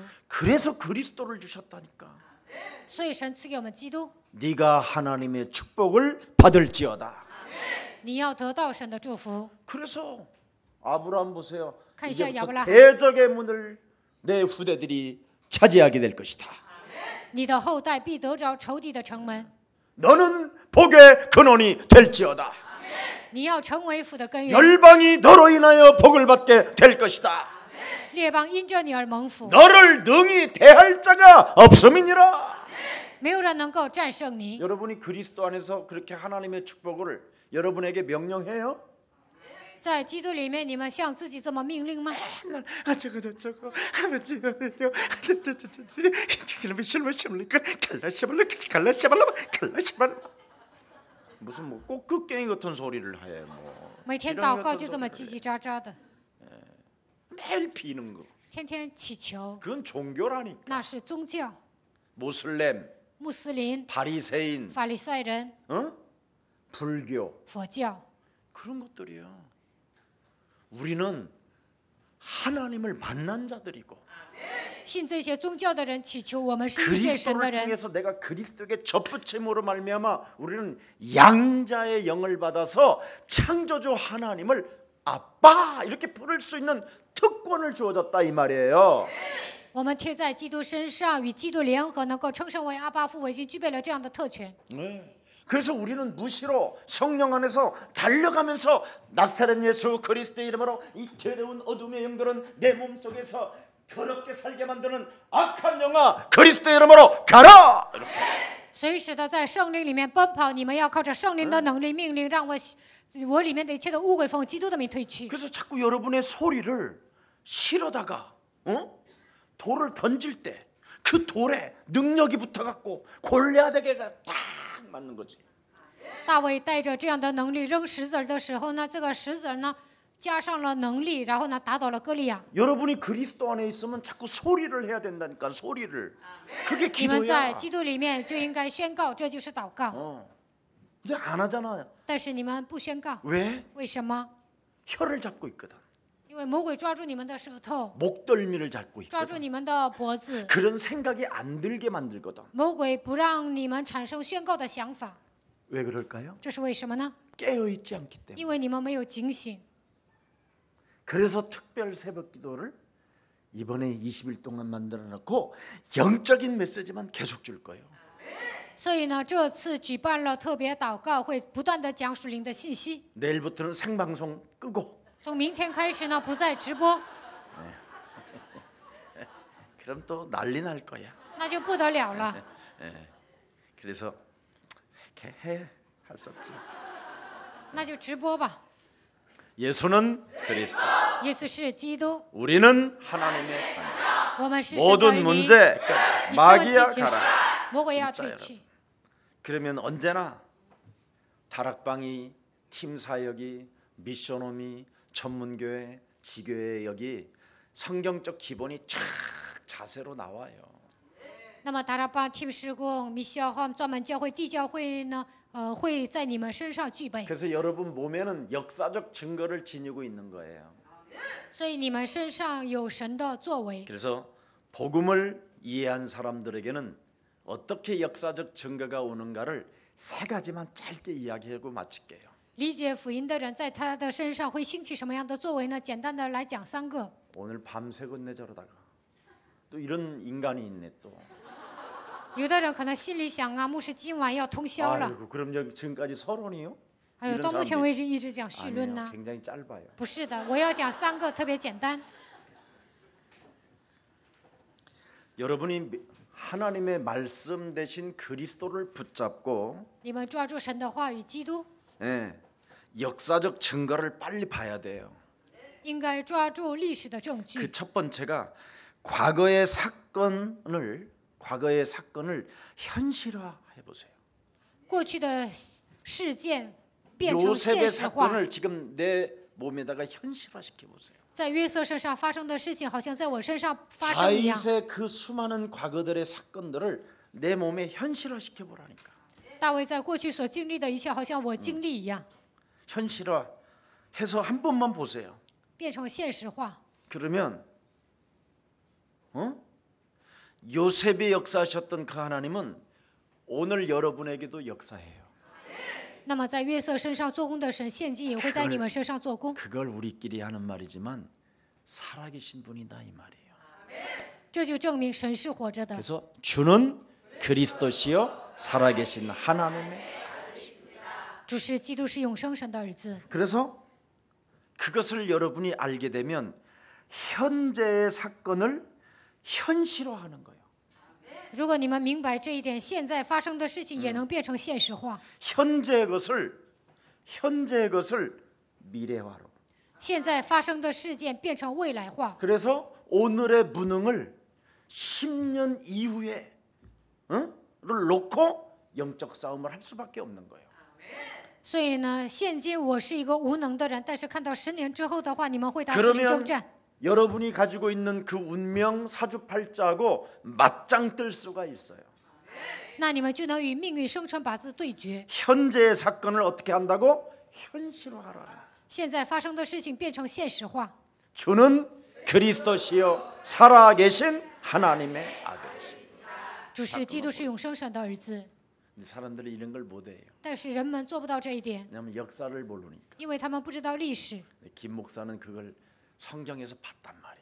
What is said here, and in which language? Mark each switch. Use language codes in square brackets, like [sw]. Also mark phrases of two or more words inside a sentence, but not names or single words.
[ko] 그래서 그리스도를 주셨다니까. [zh] 所以神赐给我们基督， [ko] 네가 하나님의 축복을 받을지어다. [zh] 你要得到神的祝福。 [ko] 그래서 아브라함 보세요. 이제부터 이제부터 대적의 문을 내 후대들이 차지하게 될 것이다. [zh] 你的后代必得着仇敌的城门。 [ko] 너는 복의 근원이 될지어다. [zh] 你要成为福的根源， [ko] 열방이 너로 인하여 복을 받게 될 것이다. [zh] 列邦因着你而蒙福， [ko] 너를 능히 대할 자가 없음이니라. [zh] 没有人能够战胜你。 [ko] 여러분이 그리스도 안에서 그렇게 하나님의 축복을 여러분에게 명령해요? [zh] 在基督里面，你们像自己这么命令吗？ [ko] 저거 무슨 뭐 꽃극갱이 같은 소리를 해 뭐. [zh] 每天祷告就这么叽叽喳喳的， [ko] 매일 비는 거. [zh] 天天祈求， [ko] 그건 종교라니까. [zh] 那是宗教。 [ko] 모슬렘, [zh] 穆斯林、 [ko] 바리새인, [zh] 法利赛人、 [ko] 불교 [zh] 佛教， [ko] 그런 것들이요. 우리는 하나님을 만난 자들이고 [zh] 信这些宗教的人祈求我们是遇见神的 [ko] 그리스도를 [zh] 人。 [ko] 통해서 내가 그리스도에게 접붙임으로 말미암아 우리는 양자의 영을 받아서 창조주 하나님을 아빠 이렇게 부를 수 있는 특권을 주어졌다 이 말이에요. [zh] 我们贴在基督身上，与基督联合，能够称圣为阿爸父，我已经具备了这样的特权。 [ko] 네. 그래서 우리는 무시로 성령 안에서 달려가면서 나사렛 예수 그리스도의 이름으로 이 더러운 어둠의 영들은 내 몸속에서 더럽게 살게 만드는 악한 영아 그리스도의 이름으로 가라. 이렇게. [zh] 随时的在圣灵里面奔跑，你们要靠着圣灵的能力命令，让我里面的一切的污鬼奉基督的名退去。 [ko] 그래서 자꾸 여러분의 소리를 실어다가 돌을 던질 때 그 돌에 능력이 붙어갖고 골리앗에게가 딱 맞는 거지. [zh] 大卫带着这样的能力扔石子儿的时候呢，这个石子儿呢加上了能力，然后呢打倒了歌利亚。 [ko] 여러분이 그리스도 안에 있으면 자꾸 소리를 해야 된다니까 소리를. 그게 [zh] 你们在 [ko] 기도야. [zh] 基督里面就应该宣告，这就是祷告。 [ko] 근데 안 하잖아. [zh] 但是你们不宣告， [ko] 왜? [zh] 为什么？ [ko] 혀를 잡고 있거든. [zh] 因为魔鬼抓住你们的舌头， [ko] 목덜미를 잡고 [zh] 抓住 [ko] 있거든. [zh] 你们的脖子， [ko] 그런 생각이 안 들게 만들거든. [zh] 魔鬼不让你们产生宣告的想法， [ko] 왜 그럴까요? [zh] 这是为什么呢？ [ko] 깨어 있지 않기 때문에. [zh] 因为你们没有警醒。 [ko] 그래서 특별 새벽 기도를 이번에 20일 동안 만들어 놓고 영적인 메시지만 계속 줄 거예요. [zh] 所以呢，这次举办了特别祷告会，不断的讲属灵的信息。 [ko] 내일부터는 생방송 끄고 [zh] 从明天开始呢，不再直播， [ko] 그럼 또 난리 날 거야. [zh] 那就不得了了。 [ko] 그래서 이렇게 할 수 없지. [zh] 那就直播吧。 [ko] 예수는 그리스도. [zh] 耶稣是基督， [ko] 우리는 하나님의 자녀. [zh] 我们是神的儿 [ko] 모든 [zh] 女。 [ko] 문제 [zh] 一切问 [ko] 마귀야 [zh] 题解释， [ko] 가라. [zh] 魔鬼要 [ko] 진짜 [zh] 退 [ko] 여러분. [zh] 去。 [ko] 그러면 언제나 다락방이, 팀 사역이, 미션홈이, 전문교회, 지교회 여기 성경적 기본이 쫙 자세로 나와요. [zh] 那么达拉巴 Team 施工、米肖和专门教会、地教会呢，会在你们身上具备。 [ko] 그래서 여러분 몸에는 역사적 증거를 지니고 있는 거예요. [zh] 所以你们身上有神的作为。 [ko] 그래서 복음을 이해한 사람들에게는 어떻게 역사적 증거가 오는가를 세 가지만 짧게 이야기하고 마칠게요. [zh] 理解福音的人在他的身上会兴起什么样的作为呢？简单的来讲3个。 [ko] 오늘 밤새겠네 저러다가 또 이런 인간이 있네 또. [zh] 有的人可能心里想啊，牧师今晚要通宵了。 [ko] 아이고, 그럼 지금까지 서론이요? [zh] 还有到目前为止一直讲绪论 [ko] 아니에요. [zh] 呢？ [ko] 굉장히 짧아요. [zh] 不是的，我要讲3个特别简单。 [ko] 여러분이 하나님의 말씀 대신 그리스도를 붙잡고 [zh] 你们抓住神的话语，基督， [ko] 예, 역사적 증거를 빨리 봐야 돼요. [zh] 应该抓住历史的证据。 [ko] 그 첫 번째가 과거의 사건을 현실화해 보세요. [zh] 过去的事件变成现 [ko] 요셉의 [zh] 实化， [ko] 사건을 지금 내 몸에다가 현실화시켜 보세요. [zh] 在约瑟身上发生的事情，好像在我身上发生一样。 [ko] 다윗의 그 수많은 과거들의 사건들을 내 몸에 현실화시켜 보라니까. [zh] 大卫在过去所经历的一切，好像我经历一样， [ko] 현실화해서 한 번만 보세요. [zh] 变成现实化。 [ko] 그러면 요셉이 역사하셨던 그 하나님은 오늘 여러분에게도 역사해요. [zh] 那么在约瑟身上做工的神，现今也会在你们身上做工。 [ko] 그걸 우리끼리 하는 말이지만 살아계신 분이다 이 말이에요. [zh] 这就证明神是活着的。 [ko] 그래서 주는 그리스도시요 살아계신 하나님의. [zh] 主是基督，是永生神的儿子。 [ko] 그래서 그것을 여러분이 알게 되면 현재의 사건을 현실화하는 거예요. [zh] 如果你们明白这一点，现在发生的事情也能变成现实化。 [ko] 현재의 것을 미래화로. [zh] 现在发生的事件变成未来化。 [ko] 그래서 오늘의 무능을 10년 이후에 를 놓고 영적 싸움을 할 수밖에 없는 거예요. [zh] 所以呢，现今我是一个无能的人，但是看到10年之后的话，你们会打属灵征 [ko] 그러면 [zh] 战。 [ko] 여러분이 가지고 있는 그 운명 사주팔자하고 맞짱 뜰 수가 있어요. [zh] 那你们就能与命运生辰八字对决。 [ko] 현재의 사건을 어떻게 한다고? 현실화하라. [zh] 现在发生的事情变成现实化。 [ko] 주는 그리스도시요 살아계신 하나님의 아들이십니다. [zh] 主是基督，是永生神的儿子。 [ko] 사람들이 이런 걸 못해요. [zh] 但是人们做不到这一点， [ko] 왜냐하면 역사를 모르니까. [zh] 因为他们不知道历史。 [ko] 김 목사는 그걸 성경에서 봤단 말이야.